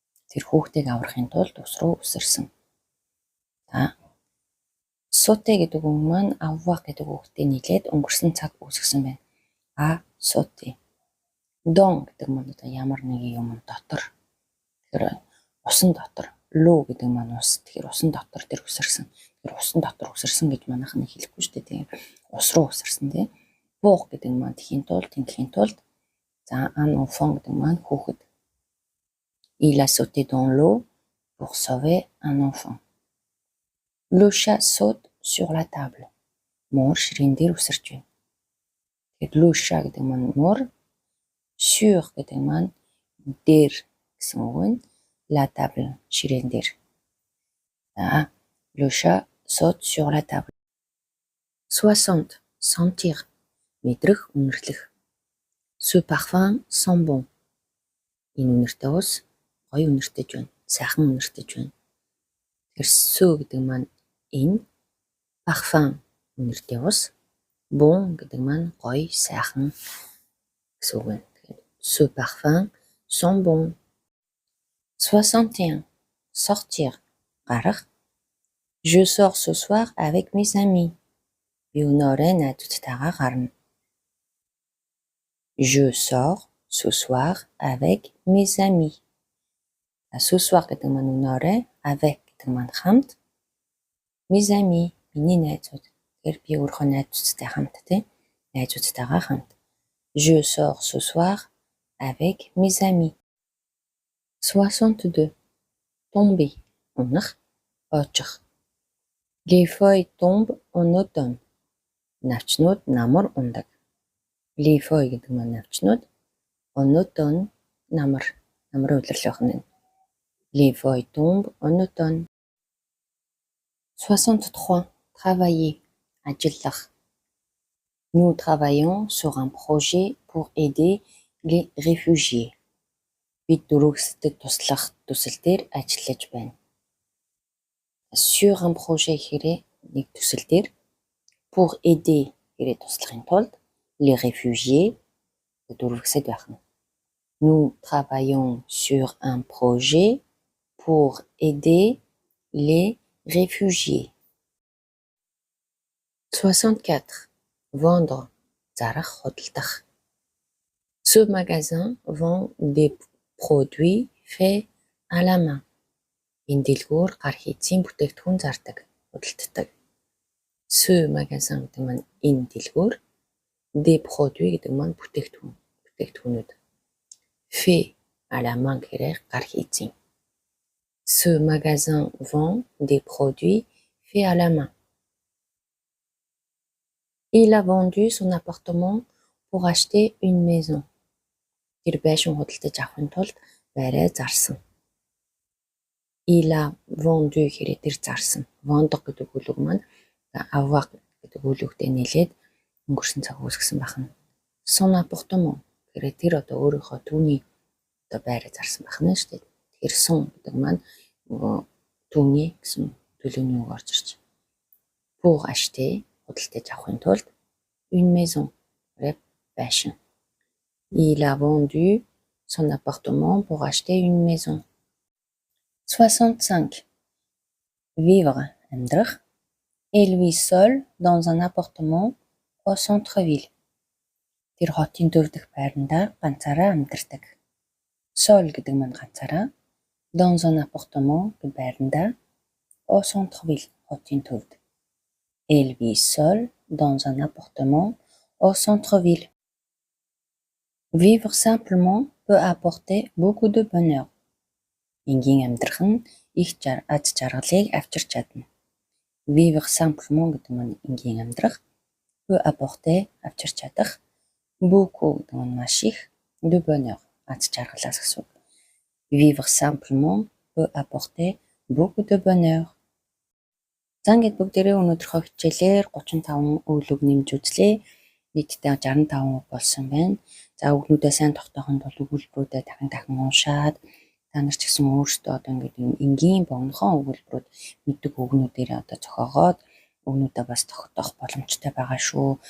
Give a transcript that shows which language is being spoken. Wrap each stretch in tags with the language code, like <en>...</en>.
<mn>Тэр хүүхдийг аврахын тулд ус руу үсэрсэн. За sauter гэдэг үг маань avoir гэдэг үгтэй нийлээд өнгөрсөн цаг үүсгэсэн байна.</mn> <fr>А sauter.</fr> <mn>Dans гэдэг маань одоо ямар нэгэн юм дотор. Тэгэхээр усан дотор. L'eau гэдэг маань ус. Тэгэхээр усан дотор тэр үсэрсэн. Тэр усан дотор үсэрсэн гэж манайхан хэлэхгүй шүү дээ. Тийм ус руу үсэрсэн тийм. Pour гэдэг маань тэхийн тулд. За un enfant гэдэг маань хүүхэд.</mn> <fr>Il a sauté dans l'eau pour sauver un enfant. Le chat saute sur la table.</fr> <mn>Муур ширээн дээр үсэрч байна. Тэгэхээр le chat гэдэг маань муур, sur гэдэг маань дээр гэсэн үг байна.</mn> <fr>La table</fr> <mn>ширээн дээр.</mn> <fr>За le chat saute sur la table.</fr> <mn>60. Sentir. Мэдрэх, үнэрлэх.</mn> <fr>Ce parfum sent bon.</fr> <mn>Энэ үнэртэй ус гоё үнэртэж байна. Сайхан үнэртэж байна. Тэгэхээр ce гэдэг маань энэ, parfum үнэртэй ус, bon гэдэг маань гоё, сайхан гэсэн үг байна.</mn> <fr>Ce parfum sent bon. 61. Sortir. Гарах. Je sors ce soir avec mes amis.</fr> <mn>Би өнөөдөр найзуудтайгаа гарна.</mn> <fr>Je sors ce soir avec mes amis. Ce soir</fr> <mn>гэдэг маань өнөөдөр, avec гэдэг маань хамт.</mn> <fr>Mes amis,</fr> <mn>миний найзууд. Тэгэхээр би өөрийнхөө найзуудтай хамт тийм. Найзуудтайгаа хамт.</mn> <fr>Je sors ce soir avec mes amis.</fr> <mn>62. Tomber. Унах, ойчих.</mn> <fr>Les feuilles tombent en automne.</fr> <mn>Навчнууд намар ундаг.</mn> <fr>Les feuilles</fr> <mn>гэдэг маань навчнууд.</mn> <fr>En automne</fr> <mn>намар. Намрын улирлын байна.</mn> <fr>Les feuilles tombent en automne.</fr> <mn>63. Travailler. Ажиллах.</mn> <fr>Nous travaillons sur un projet pour aider les réfugiés.</fr> <mn>Бид дөрвөсдөд туслах төсөл дээр ажиллаж байна.</mn> <fr>Sur un projet</fr> <mn>гэхээрээ нэг төсөл дээр,</mn> <fr>pour aider</fr> <mn>гэхээрээ туслахын тулд,</mn> <fr>les réfugiés</fr> <mn>дөрвөсөд байх нь.</mn> <fr>Nous travaillons sur un projet pour aider les réfugiés.</fr> <mn>64. Vendre. Зарах, худалдах.</mn> <fr>Ce magasin vend des produits faits à la main.</fr> <mn>Энэ дэлгүүр гар хийцийн бүтээгдэхүүн зардаг, худалддаг.</mn> <fr>Ce magasin</fr> <mn>гэдэг маань энэ дэлгүүр,</mn> <fr>des produits</fr> <mn>гэдэг маань бүтээгдэхүүнүүд.</mn> <fr>Fait à la main</fr> <mn>гэхээр гар хийцийн.</mn> <fr>Ce magasin vend des produits faits à la main. Il a vendu son appartement pour acheter une maison.</fr> <mn>Тэр байшин худалдаж авахын тулд байраа зарсан.</mn> <fr>Il a vendu</fr> <mn>гэхээр тэр зарсан. Vendre гэдэг үгүлэг маань avoir гэдэг үгүлэгтэй нийлээд өнгөрсөн цаг үүсгэсэн байна.</mn> <fr>Son appartement</fr> <mn>гэхээр тэр одоо өөрийнхөө түүний одоо байраа зарсан байна шүү дээ. Тэр son гэдэг маань түүний гэсэн төлөвний үг орж ирж.</mn> <fr>Pour acheter</fr> <mn>худалдаж авахын тулд</mn> <fr>une maison</fr> <mn>байшин.</mn> <fr>Il a vendu son appartement pour acheter une maison. 65.</fr> <mn>Vivre, амьдрах.</mn> <fr>Il vit seul dans un appartement au centre-ville.</fr> <mn>Тэр хотын төв дэх байранда ганцаараа амьдардаг. Seul гэдэг маань ганцаараа,</mn> <fr>dans un appartement</fr> <mn>гэдэг байранда,</mn> <fr>au centre-ville</fr> <mn>хотын төвд.</mn> <fr>Il vit seul dans un appartement au centre-ville. Vivre simplement peut apporter beaucoup de bonheur.</fr> <mn>Энгийн амьдрах нь их аз жаргалыг авчирч чадна.</mn> <fr>Vivre simplement</fr> <mn>гэдэг нь энгийн амьдрах,</mn> <fr>peut apporter</fr> <mn>авчирч чадах, beaucoup гэдэг нь маш их,</mn> <fr>de bonheur</fr> <mn>аз жаргалаас гэсэн үг.</mn> <fr>Vivre simplement peut apporter beaucoup de bonheur.</fr> <mn>За ингээд бүгдээрээ өнөөдрийнхөө хичээлээр 35 өглөг нэмж үзлээ. Нийтдээ 65 үг болсон байна. За үгнүүдээ сайн тогтоохын тулд өгүүлбэрүүдээ дахин уншаад та нар ч гэсэн өөрсдөө одоо ингээд энгийн богинохон өгүүлбэрүүд мэддэг үгнүүдээрээ одоо зохиогоод үгнүүдээ бас тогтоох боломжтой байгаа шүү.</mn>